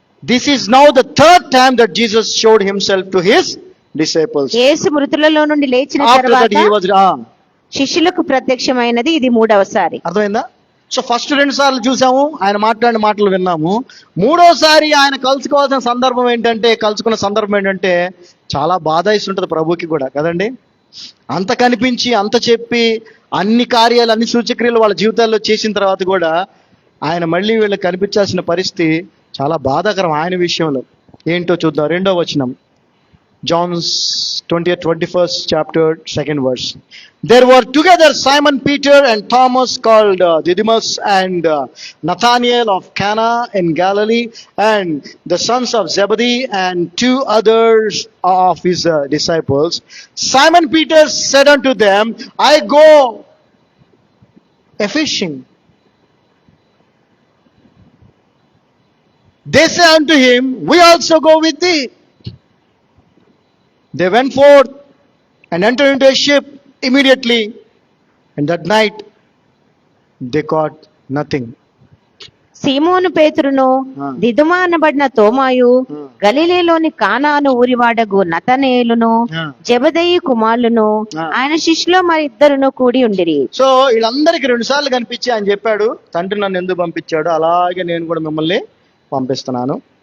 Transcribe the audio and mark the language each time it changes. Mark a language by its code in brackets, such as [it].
[en] This is now the third time that Jesus showed himself to his disciples. [te] యేసు మృతులలో నుండి లేచిన తరువాత శిష్యులకు ప్రత్యక్షమైనది ఇది 3వసారి. అర్థమైందా? సో ఫస్ట్ 2 సార్లు చూసాము, ఆయన మాట్లాడిన మాటలు విన్నాము. 3వసారి ఆయన కలుసుకున్న సందర్భం ఏంటంటే చాలా బాధ ఇస్తుంటది ప్రభుకి కూడా కదండి. అంత కనిపించి అంత చెప్పి అన్ని కార్యాలు అన్ని సూచక్రియలు వాళ్ళ జీవితాల్లో చేసిన తర్వాత కూడా ఆయన మళ్ళీ వీళ్ళకి కనిపించాల్సిన పరిస్థితి చాలా బాధాకరం. ఆయన విషయంలో ఏంటో చూద్దాం. 2వ వచనం, [en] John 21st chapter 2nd verse. There were together Simon Peter and Thomas called Didymus and Nathanael of Cana in Galilee and the sons of Zebedee and 2 others of his disciples. Simon Peter said unto them, I go a-fishing. They say unto him, we also go with thee. They went forth and entered into a ship immediately, and that night they caught nothing. [te] సీమోను పేతురును దిదుమ అనబడిన తోమాయు గలిలేలోని కానాను ఊరివాడగు నతనేలును జెబెదయి కుమారులను ఆయన శిష్యులో మరి 2 కూడి ఉండిరి. So వీళ్ళందరికీ 2 సార్లు కనిపించి ఆయన చెప్పాడు, తండ్రి నన్ను ఎందుకు పంపించాడు అలాగే నేను కూడా మిమ్మల్ని పంపిస్తున్నాను.